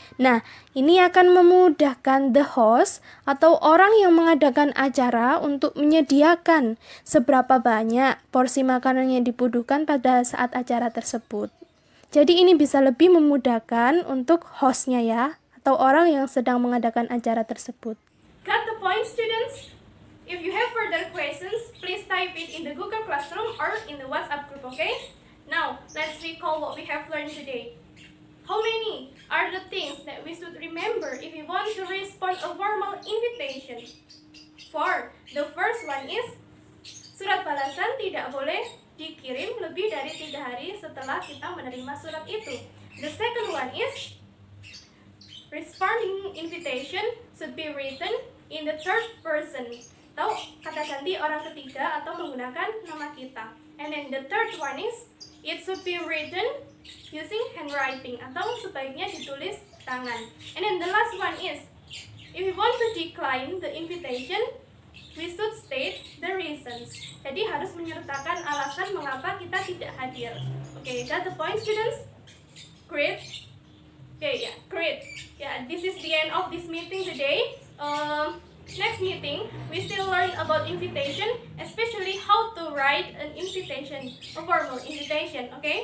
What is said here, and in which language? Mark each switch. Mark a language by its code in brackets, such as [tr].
[id] Nah, ini akan memudahkan the host atau orang yang mengadakan acara untuk menyediakan seberapa banyak porsi makanan yang dibutuhkan pada saat acara tersebut. Jadi ini bisa lebih memudahkan untuk hostnya ya, atau orang yang sedang mengadakan acara tersebut. [en] Got the point, students? If you have further questions, please type it in the Google Classroom or in the WhatsApp group, okay? Now, let's recall what we have learned today. How many are the things that we should remember if we want to respond a formal invitation? 4. The first one is, [id] surat balasan tidak boleh dikirim lebih dari 3 hari setelah kita menerima surat itu. [en] The second one is, responding invitation should be written in the third person. [id] Atau kata ganti orang ketiga atau menggunakan nama kita. [en] And then the third one is, it should be written using handwriting [id] atau sebaiknya ditulis tangan. [en] And then the last one is, if we want to decline the invitation, we should state the reasons. [id] Jadi harus menyertakan alasan mengapa kita tidak hadir. [en] Okay, got the point, students? Great. Okay, yeah, great. Yeah, this is the end of this meeting today. Next meeting, we still learn about invitation, especially how to write an invitation, a formal invitation, okay?